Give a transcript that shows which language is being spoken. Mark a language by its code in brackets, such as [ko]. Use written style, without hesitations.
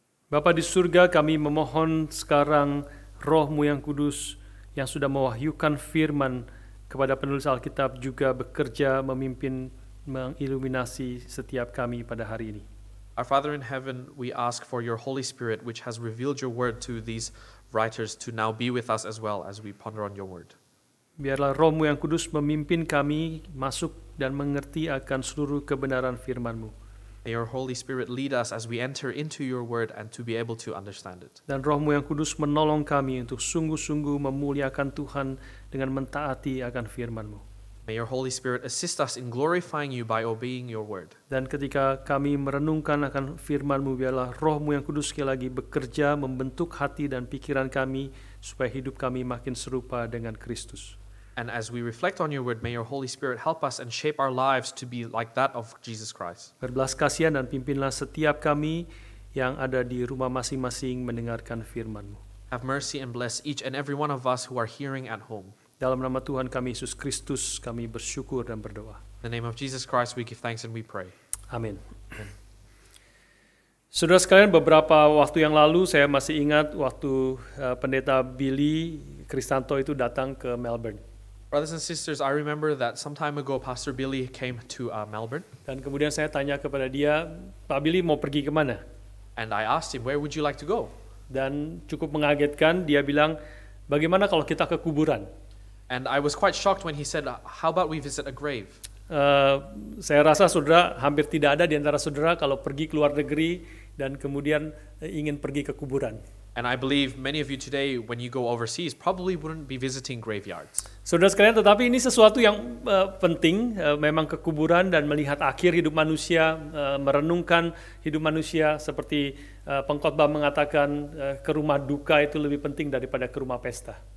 [id] Bapa di surga, kami memohon sekarang Roh-Mu yang kudus yang sudah mewahyukan firman kepada penulis Alkitab juga bekerja memimpin, mengiluminasi setiap kami pada hari ini. [en] Our Father in heaven, we ask for your Holy Spirit, which has revealed your word to these writers, to now be with us as well as we ponder on your word. [id] Biarlah Roh-Mu yang kudus memimpin kami masuk dan mengerti akan seluruh kebenaran firman-Mu. [en] May your Holy Spirit lead us as we enter into your word and to be able to understand it. [id] Dan Roh-Mu yang kudus menolong kami untuk sungguh-sungguh memuliakan Tuhan dengan mentaati akan firman-Mu. [en] May your Holy Spirit assist us in glorifying you by obeying your word. [id] Dan ketika kami merenungkan akan firman-Mu, biarlah Roh-Mu yang kudus sekali lagi bekerja membentuk hati dan pikiran kami supaya hidup kami makin serupa dengan Kristus. [en] And as we reflect on your word, may your Holy Spirit help us and shape our lives to be like that of Jesus Christ. [id] Berbelas kasihan dan pimpinlah setiap kami yang ada di rumah masing-masing mendengarkan firman-Mu. [en] Have mercy and bless each and every one of us who are hearing at home. [id] Dalam nama Tuhan kami Yesus Kristus kami bersyukur dan berdoa. [en] In the name of Jesus Christ we give thanks and we pray. [id] Amin. Saudara sekalian, beberapa waktu yang lalu saya masih ingat waktu pendeta Billy Kristanto itu datang ke Melbourne. [en] Brothers and sisters, I remember that some time ago Pastor Billy came to Melbourne, [id] Dan kemudian saya tanya kepada dia, Pak Billy mau pergi kemana? [en] and I asked him, where would you like to go? [id] Dan cukup mengagetkan, dia bilang, bagaimana kalau kita ke kuburan? [en] And I was quite shocked when he said, how about we visit a grave? [id] Saya rasa saudara hampir tidak ada di antara saudara kalau pergi ke luar negeri dan kemudian ingin pergi ke kuburan. [en] And I believe many of you today, when you go overseas, probably wouldn't be visiting graveyards. [id] Saudara sekalian, tetapi ini sesuatu yang penting, memang ke kuburan dan melihat akhir hidup manusia, merenungkan hidup manusia seperti pengkhotbah mengatakan ke rumah duka itu lebih penting daripada ke rumah pesta.